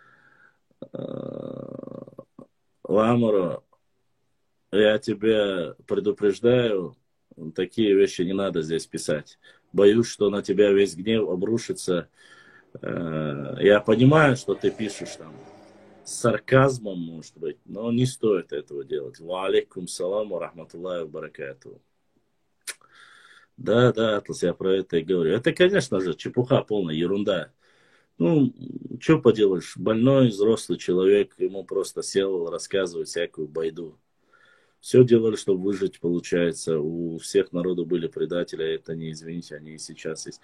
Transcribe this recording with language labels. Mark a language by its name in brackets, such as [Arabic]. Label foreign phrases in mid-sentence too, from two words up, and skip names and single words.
[Russian] Ламуро, я тебя предупреждаю, такие вещи не надо здесь писать. Боюсь, что на тебя весь гнев обрушится. Я понимаю, что ты пишешь там с сарказмом, может быть, но не стоит этого делать. [Arabic] وعليكم السلام ورحمة الله وبركاته. [Russian] Да, да, Атлас, я про это и говорю. Это, конечно же, чепуха полная, ерунда. Ну, что поделаешь, больной взрослый человек, ему просто сел рассказывать всякую байду. Все делали, чтобы выжить, получается. У всех народов были предатели, а это не, извините, они и сейчас есть.